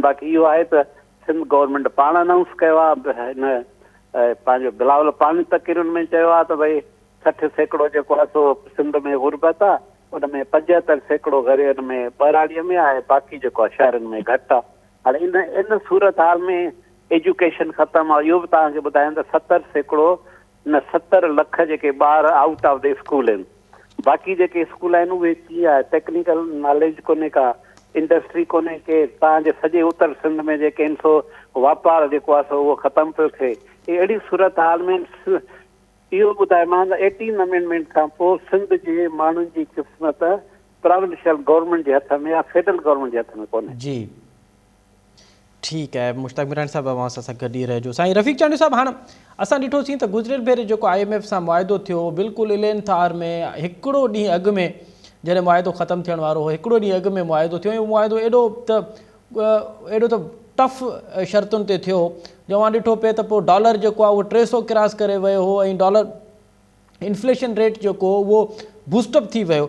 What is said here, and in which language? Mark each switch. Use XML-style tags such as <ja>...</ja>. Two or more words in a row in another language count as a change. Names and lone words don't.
<sd>बाक़ी इहो आहे त सिंध गवर्नमेंट पाण अनाउंस कयो आहे हिन पंहिंजो बिलावल पाणी तक़रीरुनि में चयो आहे त भई 60% जेको आहे सो सिंध में गुरबत आहे उन में 75% घर हिन में ॿराड़ीअ में आहे बाक़ी जेको आहे शहरनि में घटि आहे। हाणे इन सूरत हाल में एजुकेशन ख़तमु आहे। इहो बि तव्हांखे ॿुधायां त 70% न 70 लख जेके ॿार</sd> <en>out of the school</en> <sd>आहिनि। बाक़ी जेके स्कूल आहिनि उहे कीअं आहे</sd> <en>technical knowledge</en> <sd>कोन्हे का इंडस्ट्री कोन्हे के तव्हांजे सॼे उत्तर सिंध में जेके आहिनि सो वापारु जेको आहे सो उहो ख़तमु पियो थिए। अहिड़ी सूरत हाल में इहो ॿुधाए मां त 18 अमेंडमेंट खां पोइ सिंध जे माण्हुनि जी क़िस्मत</sd> <en>provincial government</en> <sd>जे हथ में या</sd> <en>federal government</en> <sd>जे हथ में कोन्हे। जी ठीकु आहे मुश्ताक मिरानी साहिबु अवां सां गॾु ई रहिजो। साईं रफ़ीक चांडी साहिबु हाणे असां ॾिठोसीं त गुज़िरियल भेरे जेको IMF सां मुआदो थियो बिल्कुलु 11th आवर में हिकिड़ो ॾींहुं अॻु में जॾहिं मुआदो ख़तमु थियण वारो हो हिकिड़ो ॾींहुं अॻु में मुआदो थियो ऐं मुआदो एॾो त टफ शर्तुनि ते थियो जवां ॾिठो पिए त पोइ डॉलर जेको आहे उहो 300 क्रॉस करे वियो हो ऐं</sd> <en>dollar inflation rate</en> <sd>जेको उहो बूस्टअप थी वियो।</sd>